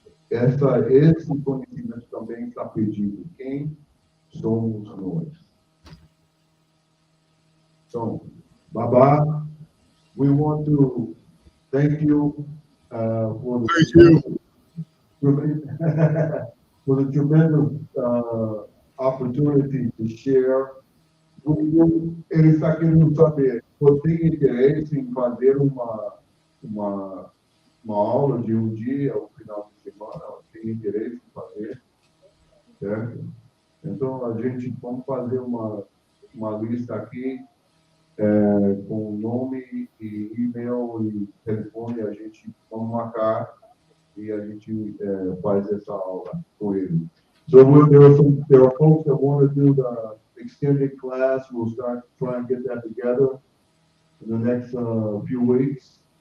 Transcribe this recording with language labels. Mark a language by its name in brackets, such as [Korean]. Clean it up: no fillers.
[Portuguese] Esse conhecimento também está pedido. Quem somos nós? Então, [English] Baba, we want to thank you for the tremendous opportunity to share. [Portuguese] Ele está querendo saber, você tem interesse em fazer uma aula de um dia, ao final de semana? Tem interesse em fazer? Certo? Então, a gente vamos fazer uma lista aqui com nome e e-mail e telefone, a gente vamos marcar e a gente faz essa aula com ele. [English] So there are folks that want to do the extended class. We'll start trying to get that together in the next few weeks.